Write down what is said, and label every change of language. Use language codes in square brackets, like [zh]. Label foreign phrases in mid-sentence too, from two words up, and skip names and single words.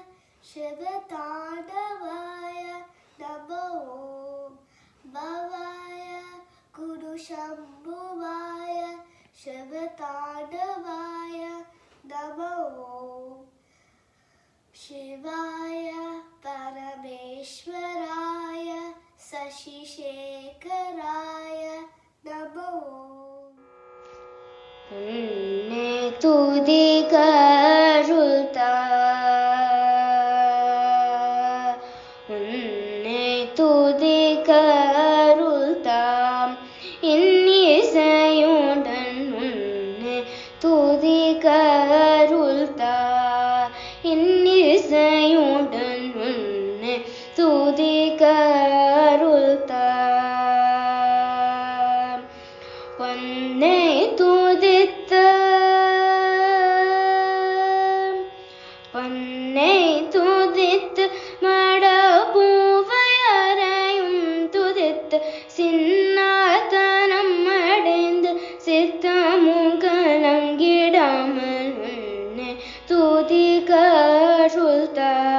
[sa] शिवताण्डवाय नमो भवाय गुरुशम्भुवाय शिवतांडवाय नमो शिवाय परमेश्वराय शशिशेखराय नमो [ta] உன்னை துதி கருதா உன்னை துதி கருதா இன்னிசையுடன் உன்னை துதி கருள்தா இன்னிசையுடன் உன்னை துதி கருள்தா பொன்னை துதித்த பொன்னை துதித்து மட பூவையரையும் துதித்து சின்னாதனம் அடைந்து சித்தமும் கலங்கிடாமல் உன்னை துதி கருள்தா